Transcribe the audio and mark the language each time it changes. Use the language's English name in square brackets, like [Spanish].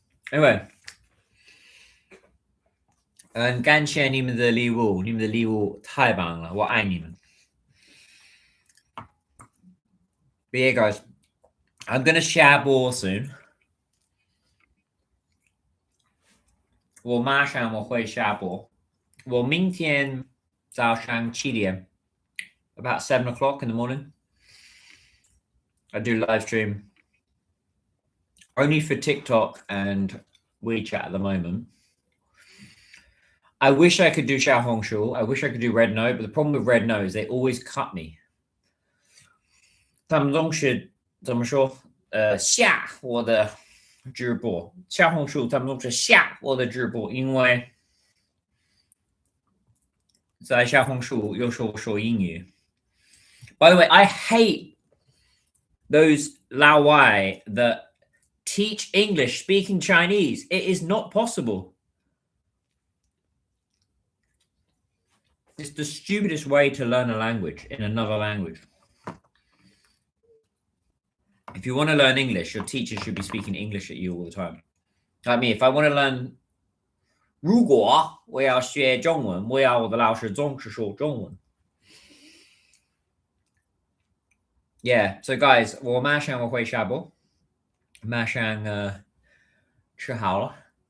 [English] Anyway, [Chinese] 感谢你们的礼物，你们的礼物太棒了，我爱你们。 [English] But yeah, guys, I'm gonna share ball soon. [Chinese] 我马上我会下播。我明天早上7点 [English] about 7 o'clock in the morning. I do live stream only for TikTok and WeChat at the moment. I wish I could do Xiaohongshu. I wish I could do Red Note, but the problem with Red Note is they always cut me. [Chinese] 他们总是怎么说？下我的直播，小红书他们总是下我的直播，因为在小红书有时候说英语。 [English] By the way, I hate those Lao Wai that teach English speaking Chinese. It is not possible. It's the stupidest way to learn a language in another language. If you want to learn English, your teacher should be speaking English at you all the time. Like me, if I want to learn [Chinese] 如果我要学中文，我要我的老师总是说中文。 [English] Yeah, so guys, [Chinese] 我马上我会下播，马上吃好了。